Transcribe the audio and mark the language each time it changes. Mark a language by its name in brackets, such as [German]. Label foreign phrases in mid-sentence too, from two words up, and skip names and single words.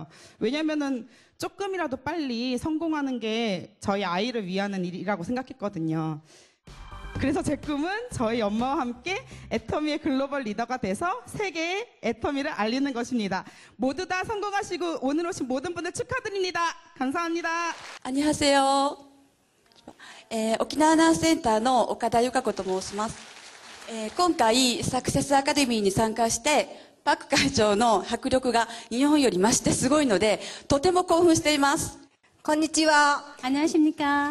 [Korean] 왜냐면은 조금이라도 빨리 성공하는 게 저희 아이를 위하는 일이라고 생각했거든요. 그래서 제 꿈은 저희 엄마와 함께 애터미의 글로벌 리더가 돼서 세계에 애터미를 알리는 것입니다. 모두 다 성공하시고 오늘 오신 모든 분들 축하드립니다. 감사합니다. 안녕하세요. [Japanese] 沖縄アナウンスセンターの岡田由香子と申します。今回サクセスアカデミーに参加してパク会長の迫力が日本より増してすごいのでとても興奮しています。こんにちは。 [Korean] 안녕하십니까。